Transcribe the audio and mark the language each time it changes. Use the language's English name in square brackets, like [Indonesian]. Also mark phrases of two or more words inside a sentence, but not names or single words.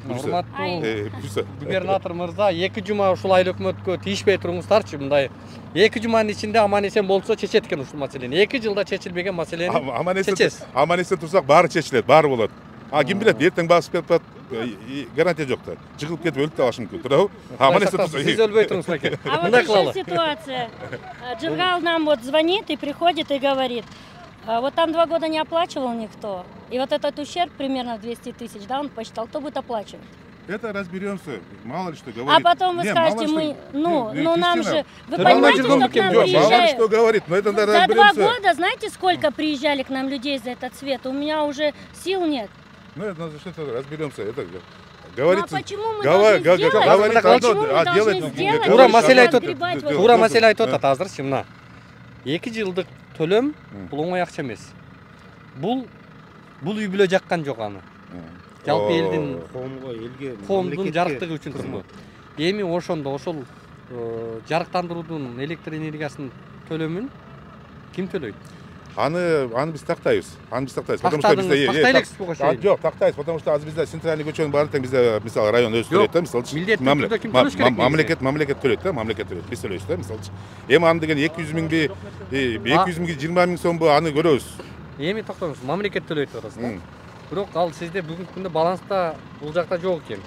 [Kyrgyz] Урматтуу губернатор мырза, 2 жума ушул айыл өкмөткө тийишпей туруңуздарчы. Мындай 2 жуманын ичинде аман эсен болсо чечет экен ушул маселени. 2 жылда чечилбеген маселени чечесиз. Аман эстен турсак баары чечилет, баары болот. Ким билет, эртең басып кетип атат, гарантия жок да. Жыгылып кетип өлүп калышы мүмкүн, туурабы? Аман эстен турсак. Сиз өлбөй туруңуз мекен. [Russian] А вот еще ситуация. Джигал нам вот звонит и приходит и говорит, вот там 2 года не оплачивал никто. И вот этот ущерб примерно 200 тысяч, да, он посчитал, кто будет оплачивать. Это разберемся, мало ли что говорит. А потом вы скажете, мы, ну нам же, вы понимаете, что к нам Мало ли приезжают. что говорит, но это надо За 2 разберемся. года, знаете, сколько приезжали к нам людей за этот свет? У меня уже сил нет. Ну это надо что-то разберемся. Это Ну говорит. а почему мы должны сделать? Говорит Почему мы одно, должны делать сделать? [Kyrgyz] Туура [Russian] и [Kyrgyz] маселе айтып [Russian] разгребать [Kyrgyz] атат. [Russian] вот [Kyrgyz] Туура [Russian] это? [Kyrgyz] маселе айтып атат азырчы мына. 2 жылдык төлөм бул оңой акча эмес. Бул үй бүлө жаккан жок аны. Жалпы элдин коомдун жарыктыгы үчүн турму. Эми ошондо ошол жарыктандыруудун электр энергиясынын төлөмүн ким төлөйт? Аны биз тактайбыз. [Russian] Потому что [Kyrgyz] Тактайлексиз буга чейин. Жок, тактайбыз, [Russian] потому что [Kyrgyz] азыр бизде центральный көчөнүн баары тең бизде мисалы район өзү төлөйт да, мисалы. Милдеттүү түрдө ким төлөш керек? Мамлекет төлөйт да, мамлекет төлөйт. Биз төлөйбүз да, мисалы. Эми аны деген 200 миңби, 200 миңги 20 миң сомбу аны көрөбүз. Эми токтоңуз, мамлекет төлөйт атасыз да. Бирок ал сизде бүгүнкү күндө баланста бул жакта жок экен.